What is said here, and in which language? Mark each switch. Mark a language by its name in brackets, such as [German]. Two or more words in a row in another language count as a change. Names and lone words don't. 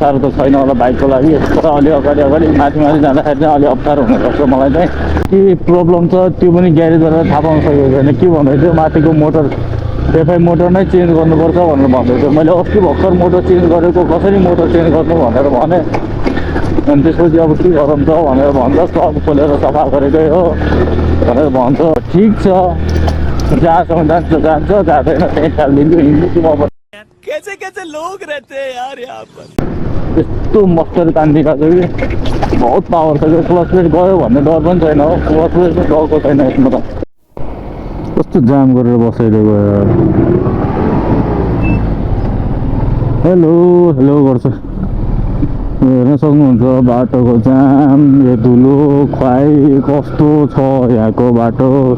[Nepali] त छैन होला बाइकको लागि तर अलि अगाडि माथि जाँदाखेरि चाहिँ अलि अप्ठ्यारो हुनसक्छ मलाई चाहिँ के प्रब्लम छ त्यो पनि ग्यारेजबाट थाहा पाउन सकेको छैन के भन्दै थियो माथिको मोटर [English] FI motor [Nepali] नै चेन्ज गर्नुपर्छ भनेर भन्दै थियो मैले अस्ति भर्खर [English] motor change [Nepali] गरेको कसरी [English] motor change [Nepali] गर्नु भनेर भने अनि त्यसपछि अब के गरौँ त भनेर भन्छ सब खोलेर सफा गरेकै हो भनेर भन्छ ठिक छ जहाँसम्म जान्छ जाँदैन त्यहीँ खालिदिन्छु हिँड्छु म [Hindi] कैसे लोग रहते हैं यार यहाँ पर [Nepali] यस्तो मस्टर तानिदिएको छ कि बहुत पावर छ कि [English] clutch plate [Nepali] गयो भन्ने डर पनि छैन हो [English] clutch plate [Nepali] पनि गएको छैन यसमा त कस्तो जाम गरेर बसाइदिएको हेलो गर्छु हेर्न सक्नुहुन्छ बाटोको जाम यो धुलो खुवाई कस्तो छ यहाँको बाटो